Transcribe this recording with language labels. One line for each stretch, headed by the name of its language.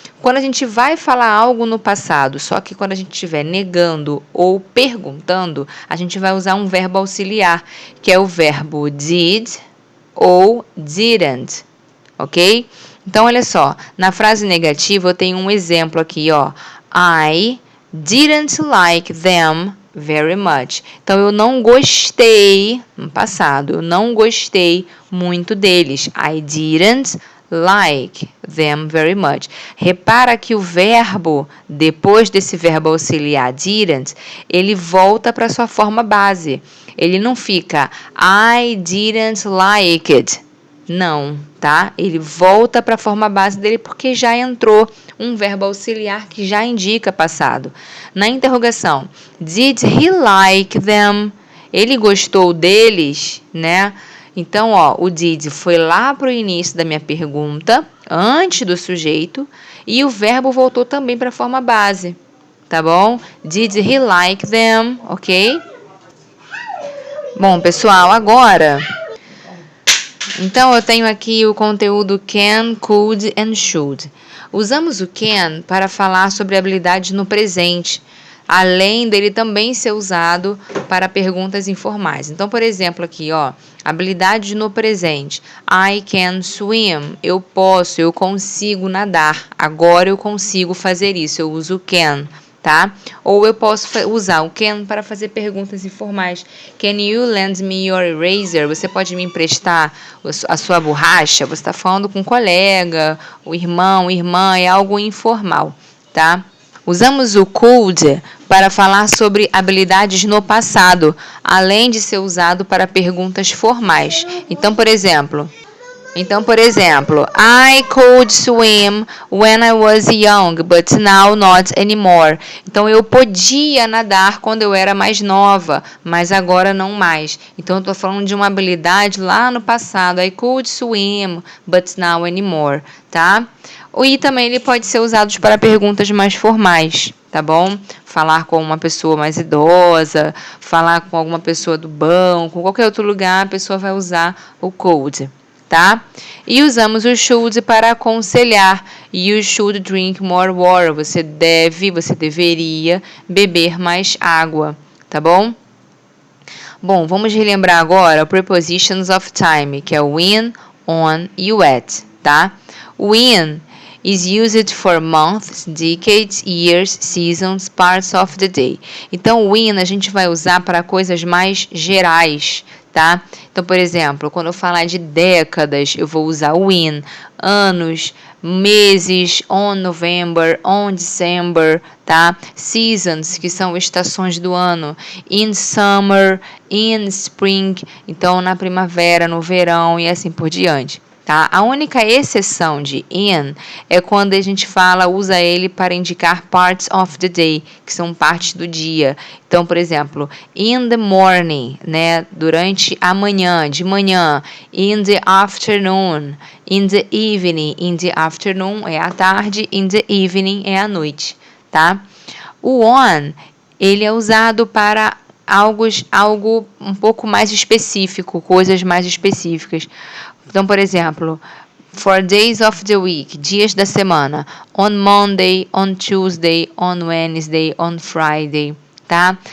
Portuguese: Quando a gente vai falar algo no passado, só que quando a gente estiver negando ou perguntando, a gente vai usar um verbo auxiliar, que é o verbo did ou didn't, ok? Então, olha só, na frase negativa eu tenho um exemplo aqui, ó.
English: I didn't like them very much.
Portuguese: Então, eu não gostei, no passado, eu não gostei muito deles.
English: I didn't like them very much.
Portuguese: Repara que o verbo, depois desse verbo auxiliar didn't, ele volta para sua forma base.
English: Ele não fica I didn't like it.
Portuguese: Não, tá? Ele volta para a forma base dele porque já entrou um verbo auxiliar que já indica passado.
English: Na interrogação, did he like them?
Portuguese: Ele gostou deles, né? Então, ó, o did foi lá para o início da minha pergunta, antes do sujeito, e o verbo voltou também para a forma base, tá bom?
English: Did he like them? Ok? Bom, pessoal, agora...
Portuguese: Então, eu tenho aqui o conteúdo can, could and should. Usamos o can para falar sobre habilidades no presente, além dele também ser usado para perguntas informais. Então, por exemplo, aqui, ó, habilidades no presente. I can swim. Eu posso, eu consigo nadar. Agora eu consigo fazer isso. Eu uso can. Tá? Ou eu posso usar o can para fazer perguntas informais.
English: Can you lend me your eraser?
Portuguese: Você pode me emprestar a sua borracha? Você está falando com um colega, o irmão, irmã, é algo informal, tá? Usamos o could para falar sobre habilidades no passado, além de ser usado para perguntas formais.
English: Então, por exemplo, I could swim when I was young, but now not anymore.
Portuguese: Então, eu podia nadar quando eu era mais nova, mas agora não mais. Então, eu estou falando de uma habilidade lá no passado.
English: I could swim, but now anymore, tá?
Portuguese: E também ele pode ser usado para perguntas mais formais, tá bom? Falar com uma pessoa mais idosa, falar com alguma pessoa do banco, qualquer outro lugar, a pessoa vai usar o could. Tá? E usamos o should para aconselhar.
English: You should drink more water.
Portuguese: Você deveria beber mais água, tá bom? Bom, vamos relembrar agora prepositions of time, que é o in, on e o at, tá?
English: O in is used for months, decades, years, seasons, parts of the day.
Portuguese: Então, o in a gente vai usar para coisas mais gerais, tá? Então, por exemplo, quando eu falar de décadas, eu vou usar o in.
English: Anos, meses, on November, on December, tá?
Portuguese: Seasons, que são estações do ano. In summer, in spring, então na primavera, no verão e assim por diante. Tá? A única exceção de in é quando a gente usa ele para indicar parts of the day, que são partes do dia. Então, por exemplo, in the morning, né? Durante a manhã, de manhã.
English: In the afternoon, in the evening.
Portuguese: In the afternoon é à tarde, in the evening é à noite, tá? O on, ele é usado para algo um pouco mais específico, coisas mais específicas.
English: Então, por exemplo, for days of the week, dias da semana, on Monday, on Tuesday, on Wednesday, on Friday, tá?